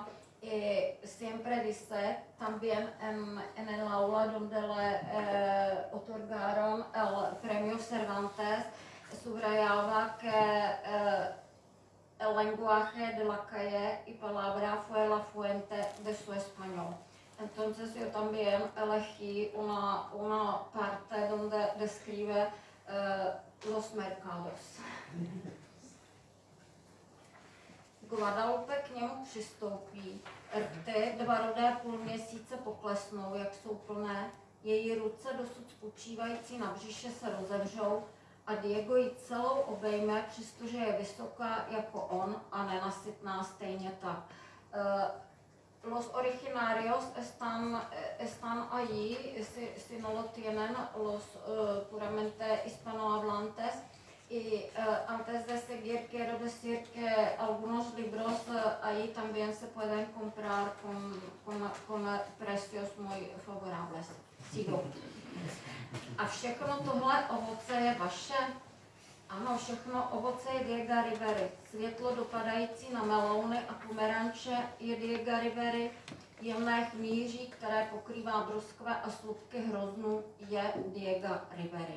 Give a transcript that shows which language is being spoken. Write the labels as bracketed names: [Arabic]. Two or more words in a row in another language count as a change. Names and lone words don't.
[Spanish] Y siempre dice, también en el aula donde le otorgaron el premio Cervantes, subrayaba que el lenguaje de la calle y palabra fue la fuente de su español. Entonces yo también elegí una parte donde describe los mercados. [Czech] Guadalupe k němu přistoupí, rty 2 rudé půlměsíce poklesnou, jak jsou plné, její ruce dosud spočívající na břiše se rozevřou a Diego ji celou obejme, přestože je vysoká jako on a nenasytná stejně tak. [Spanish] Los originarios están allí, si no lo tienen, los puramente hispanohablantes. Y antes de seguir quiero decir que algunos libros ahí también se pueden comprar con precios muy favorables. Sigo. [Czech] A všechno tohle ovoce je vaše? Ano, všechno ovoce je Diega Rivery. Světlo dopadající na melouny a pomeranče je Diega Rivery. Jemné chmíří, které pokrývá bruskve a slupky hroznů, je Diega Rivery.